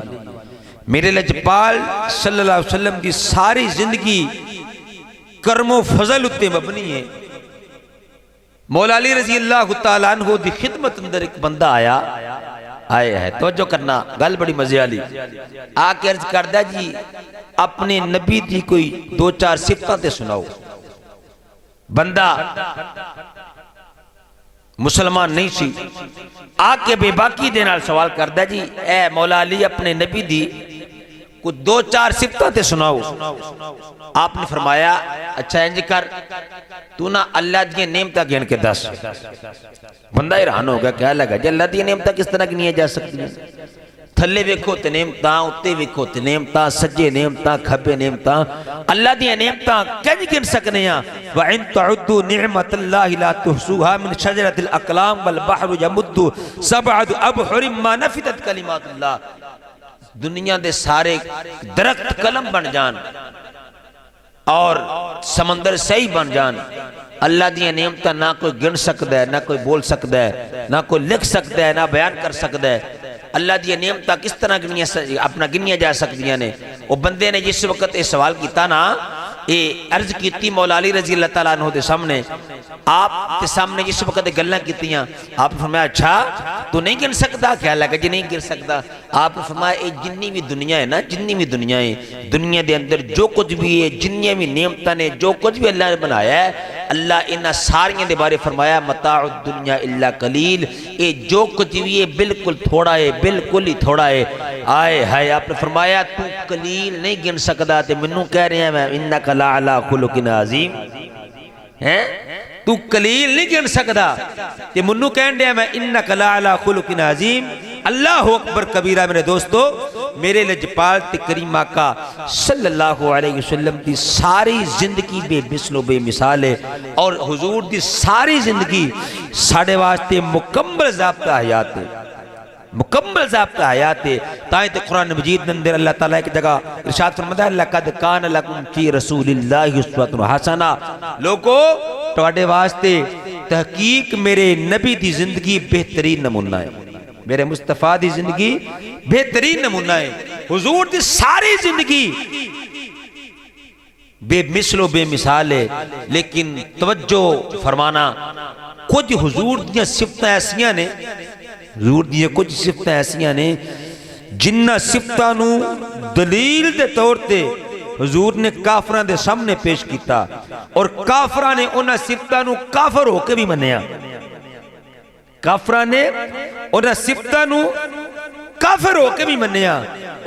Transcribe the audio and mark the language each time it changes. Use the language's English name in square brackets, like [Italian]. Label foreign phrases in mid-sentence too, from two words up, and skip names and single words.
[Punjabi] میرے لجپال [Arabic] صلی اللہ علیہ وسلم [Punjabi] دی ساری زندگی کرم و فضل اتے مبنی ہے۔ مولا علی [Arabic] رضی اللہ تعالیٰ عنہ [Punjabi] دی خدمت اندر ایک بندہ آیا ہے، توجہ کرنا، گل بڑی مزے والی، آ کے عرض کردہ جی اپنے نبی دی کوئی دو چار صفتاں تے سناؤ۔ بندہ مسلمان نہیں سی، آ کے بے باکی دے نال سوال کردہ جی اے مولا علی اپنے نبی دی کوئی دو چار صفتاں تے سناؤ۔ آپ نے فرمایا اچھا انج کر تو نہ اللہ دی نعمتاں گن کے دس۔ بندہ حیران ہو گیا، کیا لگا جی اللہ دی نعمتاں کس طرح گنیاں جا سکتی ہیں؟ تھلے ویکھو تے نعمتاں، اتے ویکھو تے نعمتاں، سجے نعمتاں، کھبے نعمتاں، اللہ دی نعمتاں کنج گن سکنے ہیں؟ [Arabic] وَإِن تَعُدُّوا نِعْمَةَ اللَّهِ لَا تُحْصُوهَا مِنْ شَجَرَةِ الْأَقْلَامِ وَالْبَحْرُ يَمُدُّ سَبْعَةُ أَبْحُرٍ مَا نَفِدَتْ كَلِمَاتُ اللَّهِ۔ [Punjabi] دنیا دے سارے درخت قلم بن جان اور سمندر صحیح بن جان، اللہ دیا نعمتاں نہ کوئی گن سکتا ہے، نہ کوئی بول سکتا ہے، نہ کوئی لکھ سکتا ہے، نہ بیان کر سکتا ہے۔ اللہ دیا نعمتاں کس طرح اپنا گنیا جا سکتی ہیں؟ وہ بندے نے جس وقت یہ سوال کیتا نا، یہ عرض کیتی مولا علی [Arabic] رضی اللہ تعالیٰ عنہ [Punjabi] دے سامنے، آپ کے سامنے جس وقت گلیں کیتیاں، آپ نے فرمایا اچھا تو نہیں گن سکتا؟ کیا لگا جی نہیں گن سکتا؟ آپ نے فرمایا یہ جنی بھی دنیا ہے نا، جنی بھی دنیا ہے، دنیا دے اندر جو کچھ بھی ہے، جنیاں بھی نعمتاں نے، جو کچھ بھی اللہ نے بنایا ہے، اللہ انہاں ساریاں دے بارے فرمایا [Arabic] متاع الدنیا الا قلیل، [Punjabi] یہ جو کچھ بھی ہے بالکل تھوڑا ہے، بالکل ہی تھوڑا ہے۔ آئے ہائے، آپ نے فرمایا تو قلیل نہیں گن سکتا، تے منوں کہہ رہے ہیں میں [Arabic] انک لعلی خلق عظیم، [Punjabi] ہیں تو قلیل نہیں گن سکتا، تے منوں کہہ رہے ہیں میں [Arabic] انک لعلی خلق عظیم۔ اللہ اکبر کبیرہ [Punjabi] میرے دوستو، میرے لجپال تے کریم آقا [Arabic] صلی اللہ علیہ وسلم [Punjabi] دی ساری زندگی بے مثل و بے مثال ہے، اور حضور دی ساری زندگی ساڑھے واسطے مکمل ضابطہ حیات ہے، مکمل ضابطہ حیات ہے۔ تائیں تے قرآن مجید اندر اللہ تعالیٰ کی جگہ ارشاد فرماتا ہے [Arabic] لَقَدْ كَانَ لَكُمْ فِي رَسُولِ اللَّهِ أُسْوَةٌ حَسَنَةٌ، [Punjabi] لوگو تواڈے واسطے تحقیق میرے نبی دی زندگی بہترین نمونہ ہے، میرے مصطفیٰ دی زندگی بہترین نمونہ ہے۔ حضور دی ساری زندگی بے مثل و بے مثال ہے، لیکن توجہ فرمانا کچھ حضور دیاں صفتاں ایسیاں نے، حضور دیاں کچھ صفتاں ایسیاں نے جنہ صفتاں نو دلیل دے طور تے حضور نے کافراں دے سامنے پیش کیتا، اور کافراں نے انہاں صفتاں نو کافر ہو کے بھی منیا، کافراں نے انہاں صفتاں نو کافر ہو کے بھی منیا۔